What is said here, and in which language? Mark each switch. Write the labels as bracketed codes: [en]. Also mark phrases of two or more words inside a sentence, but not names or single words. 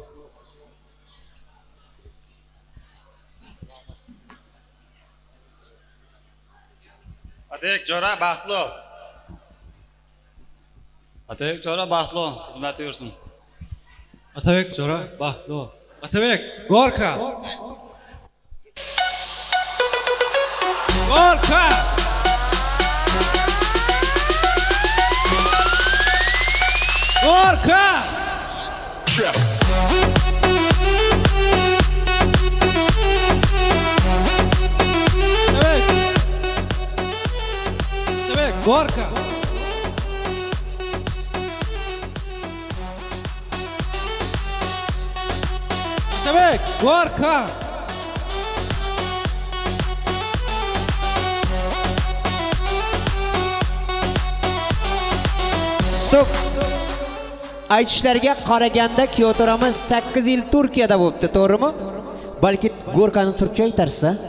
[uz] Atabek Chora, baxtli. Atabek Chora baxtli xizmati yursin. Atabek Chora baxtli. Atabek Gorka. Gorka. Gorka. Atabek Gorka. Atabek Gorka. Stop. Aytishlariga qaraganda Kyotoramiz 8 yil Turkiyada bo'libdi, to'g'rimi? Balki Gorkani turkcha aytarsa?